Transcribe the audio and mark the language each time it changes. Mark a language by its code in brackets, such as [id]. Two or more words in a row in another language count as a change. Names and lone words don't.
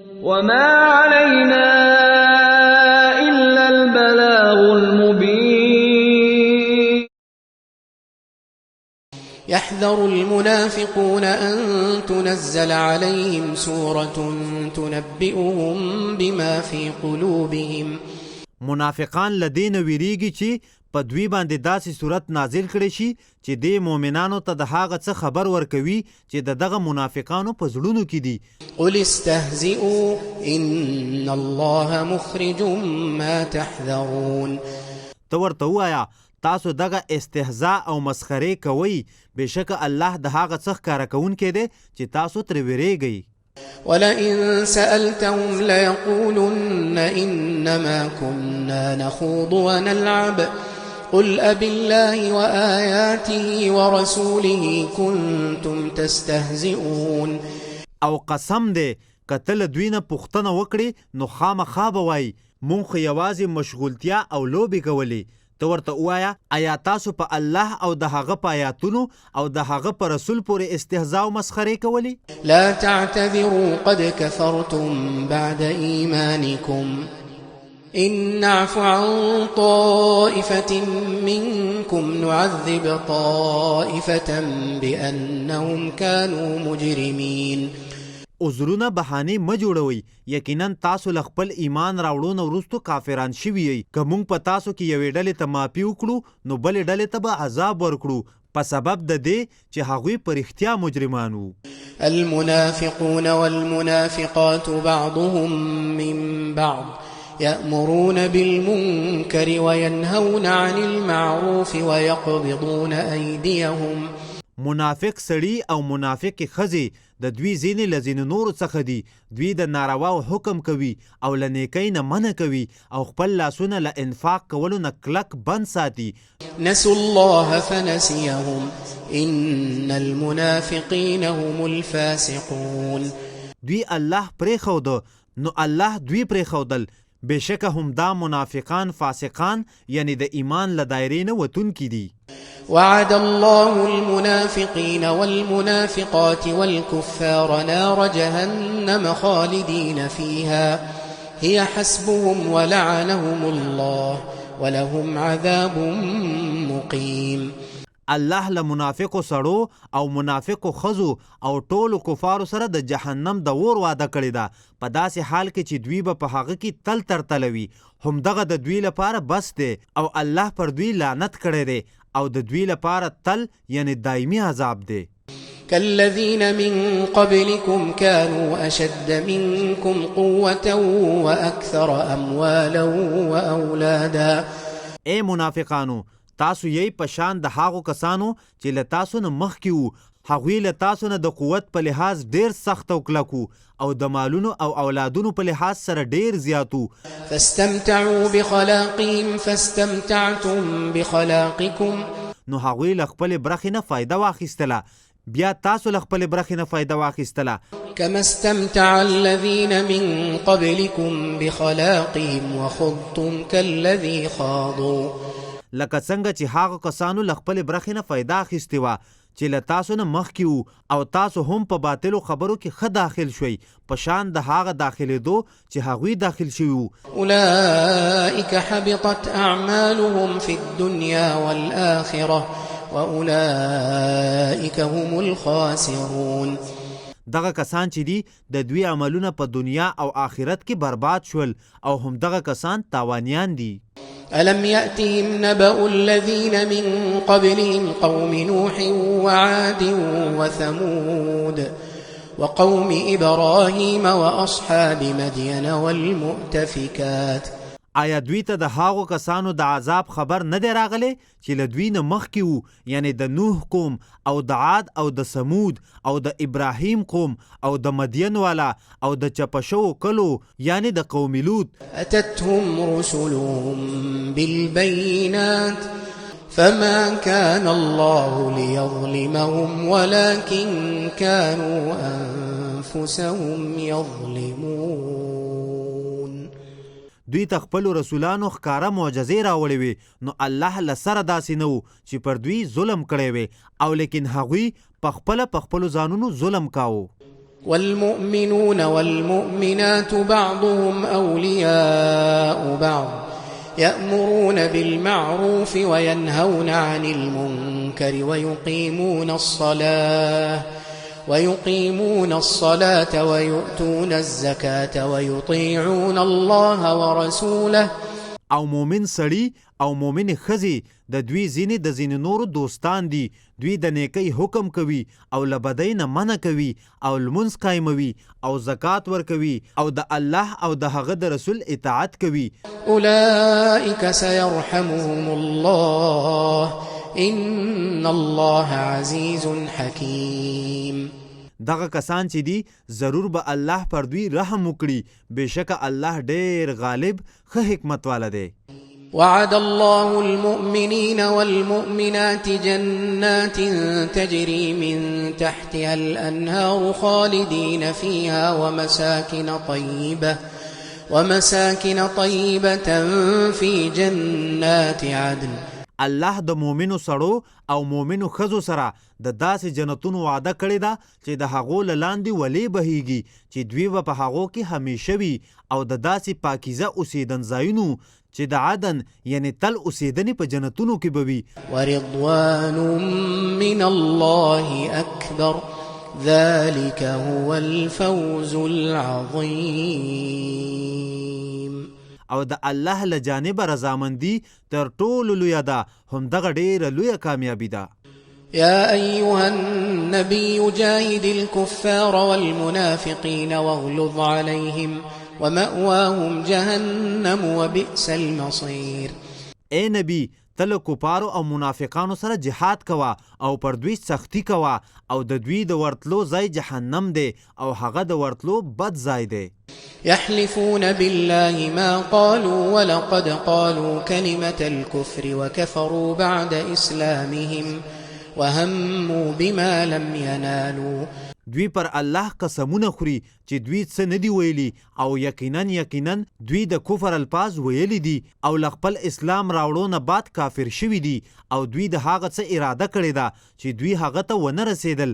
[ar] وما علينا إلا البلاغ المبين. يحذر المنافقون أن تنزل عليهم سورة تنبئهم بما في قلوبهم. [ps] منافقان لدین ویریږي چې په دوی باندې داسې صورت نازل کړي شي چې د مؤمنانو ته د هغه څه خبر ورکوي چې دغه منافقانو په زړونو کې دي. [ar] قل استهزئوا إن الله مخرج ما تحذرون. [ps] ته ورته ووایه تاسو دغه استهزاء او مسخرې کوئ، بېشکه الله د هغه څه ښکاره کوونکی دی چې تاسو ترې ویریږئ. [ar] ولئن سألتهم ليقولن إنما كنا نخوض ونلعب قل أبالله وآياته ورسوله كنتم تستهزئون. [ps] او قسم دی که ته له دوی نه پوښتنه وکړې نو خامخا به وایي موږ خو یوازې مشغولتیا او لوبې کولې. ته ورته ووایه آیا تاسو په الله او د هغه په آیاتونو او د هغه په رسول پورې استهزاء او مسخرې کولې؟ [ar] لا تعتذروا قد كفرتم بعد إيمانكم إن نعف عن طائفة منكم نعذب طائفة بأنهم كانوا مجرمين. [ps] عذرونه بهانې مه جوړوئ، یقینا تاسو له خپل ایمان راوړو نه وروستو کافران شوي یئ. که موږ په تاسو کې یوې ډلې ته معافي وکړو نو بلې ډلې ته به عذاب ورکړو په سبب د دې چې هغوی په رښتیا مجرمان وو. [ar] المنافقون والمنافقات بعضهم من بعض يأمرون بالمنكر وينهون عن المعروف ويقبضون أيديهم. [ps] منافق سړي او منافق ښځې د دوی ځینې له ځینو نورو څخه دي. دوی د نارواو حکم کوي او له نیکۍ نه منع کوي او خپل لاسونه له انفاق کولو نه کلک بند ساتي. [ar] نسوا الله فنسيهم إن المنافقين هم الفاسقون. [ps] دوی الله پرېښود نو الله دوی پرېښودل، بېشکه هم دا منافقان فاسقان یعنی د ایمان له دایرې نه وتونکي دي. [ar] وعد الله المنافقين والمنافقات والكفار نار جهنم خالدين فيها هي حسبهم ولعنهم الله ولهم عذاب مقيم. [ps] الله له منافقو سړو او منافقو ښځو او ټولو کفارو سره د جهنم د اور وعده کړې ده په داسې حال کې چې دوی به په هغه کې تل ترتلوي. همدغه د دوی لپاره بس دی او الله پر دوی لعنت کړی دی او د دوی لپاره تل یعنی دایمي عذاب دی. [ar] كالذين من قبلكم كانوا أشد منكم قوة وأكثر أموالا وأولادا. [ps] اے منافقانو تاسو یې په شان د هغو کسانو چې له تاسو نه مخکې وو. هغوی له تاسو نه د قوت په لحاظ ډېر سخت او کلک وو او د مالونو او اولادونو په لحاظ سره ډېر زیات وو. [ar] فاستمتعوا بخلاقهم فاستمتعتم بخلاقكم. [ps] نو هغوی له خپلې برخې نه فایده واخیستله، بیا تاسو له خپلې برخې نه فایده واخیستله. [ar] كما استمتع الذين من قبلكم بخلاقهم وخضتم كالذي خاضوا. [ps] لکه څنګه چې هغه کسانو له خپلې برخې نه فایده اخیستې وه چې له تاسو نه مخکې وو او تاسو هم په باطلو خبرو کې ښه داخل شوئ په شان د هغه داخلېدو چې هغوی داخل شوي وو. [ar] أولئك حبطت أعمالهم في الدنيا والآخرة وأولئك هم الخاسرون. [ps] دغه کسان چې دي د دوی عملونه په دنیا او آخرت کې برباد شول او هم دغه کسان تاوانیان دي. [ar] ألم يأتهم نبأ الذين من قبلهم قوم نوح وعاد وثمود وقوم إبراهيم وأصحاب مدين والمؤتفكات. [ps] آیا دوی ته د هغو کسانو د عذاب خبر نه دی راغلی چې له دوی نه مخکې وو، یعنی د نوح قوم او د عاد او د سمود او د ابراهیم قوم او د مدین والا او د چپه شوو کلو یعنی د قوم لوط. [ar] أتتهم رسلهم بالبينات فما كان الله ليظلمهم ولكن كانوا أنفسهم يظلمون. [ps] دوی ته خپلو رسولانو ښکاره معجزې راوړې وې نو الله له سره داسې نه و چې پر دوی ظلم کړی وی او لیکن هغوی په خپلو ځانونو ظلم کاوه. [ar] والمؤمنون والمؤمنات بعضهم أولياء بعض يأمرون بالمعروف وينهون عن المنكر ويقيمون الصلاة ويؤتون الزكاة ويطيعون الله ورسوله. [ps] او مومن سړي او مومن ښځې د دوی ځینې د ځینې نورو دوستان دي. دوی د نیکۍ حکم کوي او له بدۍ نه منع کوي او لمونځ قایموي او زکات ورکوي او د الله او د هغه د رسول اطاعت کوي. [ar] أولئك سيرحمهم الله إن الله عزيز حكيم. [ps] دغه کسان چې دي ضرور به الله پر دوی رحم وکړي. بېشکه الله ډېر غالب ښه حکمت والا دی. [ar] وعد الله المؤمنين والمؤمنات جنات تجري من تحتها الأنهار خالدين فيها ومساكن طيبة في جنات عدن. [ps] الله د مومنو سړو او مومنو ښځو سره د داسې جنتونو وعده کړې ده چې د هغو له لاندې ولې بهیږي چې دوی به په هغو کې همیشه وي او د داسې پاکیزه اوسېدن ځایونو چې د عدن یعنی تل اوسېدنې په جنتونو کې به وي. [ar] ورضوان من الله أكبر ذلك هو الفوز العظيم. [ps] او د الله له جانبه رضامندي تر ټولو لویه ده، همدغه ډېره لویه کامیابي ده. [ar] يا أيها النبي جاهد الكفار والمنافقين واغلظ عليهم ومأواهم جهنم وبئس المصير. [ps] اے نبی تل کفارو او منافقانو سره جهاد کوا او پر دوی سختی کوا او د دوی د ورتلو ځای جهنم دی او هغه د ورتلو بد ځای دی. [ar] يحلفون بالله ما قالوا ولقد قالوا كلمة الكفر وكفروا بعد إسلامهم وهموا بما لم ينالوا. [ps] دوی پر الله قسمونه خوري چې دوی څه ندي ویلي او یقینا دوی د کفر الفاظ ویلي دي او ل خپل اسلام راوړو نه بعد کافر شوي دي او دوی د هغه څه اراده کړې ده چې دوی هغه ته ونه رسېدل.